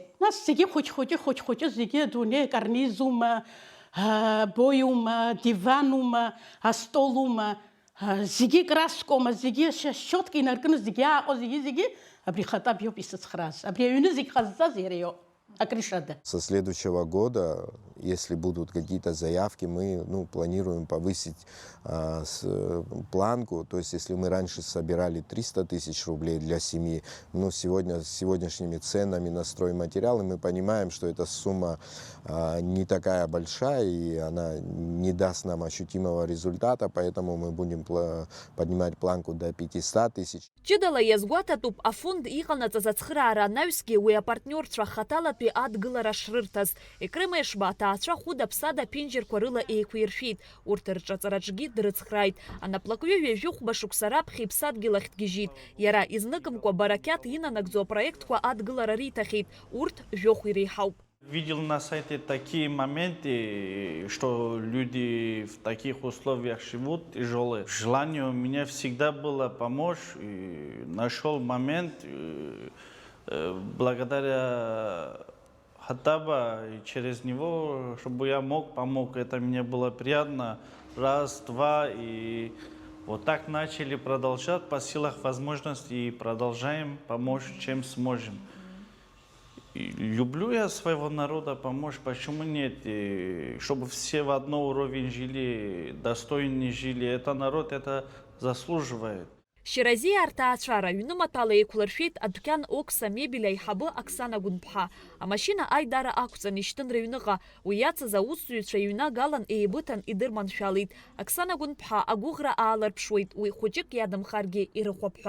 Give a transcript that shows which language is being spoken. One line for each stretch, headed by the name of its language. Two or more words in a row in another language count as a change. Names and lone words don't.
Abkhazian: Нас зегьы хәыҷ-хәыҷы зегьы адунеи карнизума, боиума, диванума, астолума, зегьы краскома, зегьы щотка инаркны, зегьы ааҟо, зегьы абри Хатаб иоуп исыцхрааз. Абри аҩны зегьы ҟазҵаз иара иоуп.
Russian: Со следующего года, если будут какие-то заявки, мы планируем повысить планку. То есть, если мы раньше собирали 300 тысяч рублей для семьи, сегодня с сегодняшними ценами на стройматериалы мы понимаем, что эта сумма не такая большая и она не даст нам ощутимого результата, поэтому мы будем поднимать планку до 500 тысяч.
Abkhazian: Ҷыдала иазгәаҭатәуп афонд иҟанаҵаз ацхыраара анаҩсгьы уи апартниорцәа Хаталатәи адгылара шрырҭаз. Екрымеишба аҭаацәа хәыда-ԥсада аԥенџьырқәа рыла еиқәиршәит. Урҭ рҿаҵараҿгьы дрыцхрааит. Анаплакҩы ҩажәи хәба шықәса раԥхьа иԥсадгьыл ахь дгьежьит. Иара изныкымкәа барақьаҭ инанагӡо апроектқәа адгылара риҭахьеит. Урҭ жәохә иреиҳауп.
Russian: Видел на сайте такие моменты, что люди в таких условиях живут тяжелые. Желание у меня всегда было помочь. И нашел момент, благодаря Хатаба, и через него, чтобы я помог. Это мне было приятно. Раз, два, и вот так начали продолжать по силах возможностей и продолжаем помочь, чем сможем. И люблю я своего народа помочь, почему нет? И чтобы все в одном уровне жили, достойно жили. Это народ это заслуживает.
Abkhazian: Ширазиа арҭаацәа раҩнымаҭәала еиқәлыршәеит адәқьан Окса мебель аиҳабы Оксана Гәынԥҳа. Амашьына аидара ақәҵан ишьҭын рыҩныҟа. Уи иацыз аусзуҩцәа иҩнагалан еибыҭан идырманшәалеит. Оксана Гәынԥҳа агәыӷра ааларԥшуеит, уи хәыҷык иадамхаргьы ирыхәап ҳәа.